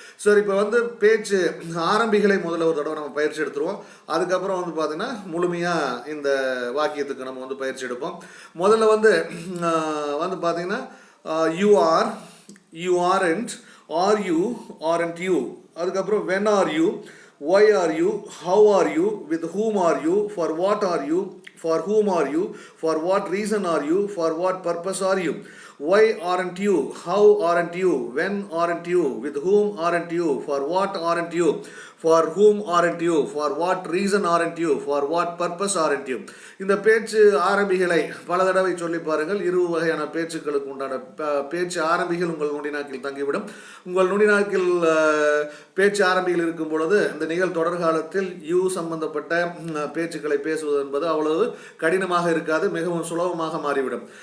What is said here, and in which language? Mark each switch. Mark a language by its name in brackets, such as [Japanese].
[Tamil] சரி, இப்போ வந்து பேச்சு ஆரம்பிகளை முதல்ல ஒரு தடவை நம்ம பயிற்சி எடுத்துருவோம். அதுக்கப்புறம் வந்து பார்த்தீங்கன்னா முழுமையாக இந்த வாக்கியத்துக்கு நம்ம வந்து பயிற்சி எடுப்போம். முதல்ல வந்து பார்த்தீங்கன்னா [English] You are, you aren't, are you, aren't you. [Tamil] அதுக்கப்புறம் [English] When are you, why are you, how are you, with whom are you, for what are you, for whom are you, for what reason are you, for what purpose are you, why aren't you, how aren't you, when aren't you, with whom aren't you, for what aren't you, for whom aren't you, for what reason aren't you, for what purpose aren't you. [Tamil] இந்த பேச்சு ஆரம்பிகளை பல தடவை சொல்லி பாருங்கள். இரு வகையான பேச்சுக்களுக்கு உண்டான பேச்சு ஆரம்பிகள் உங்கள் நுடிநாக்கில் தங்கிவிடும். உங்கள் நுடிநாக்கில் பேச்சு ஆரம்பிகள் இருக்கும் பொழுது இந்த நிகழ் தொடர்காலத்தில் யூ சம்பந்தப்பட்ட பேச்சுக்களை பேசுவது என்பது அவ்வளவு கடினமாக இருக்காது, மிகவும் சுலபமாக மாறிவிடும்.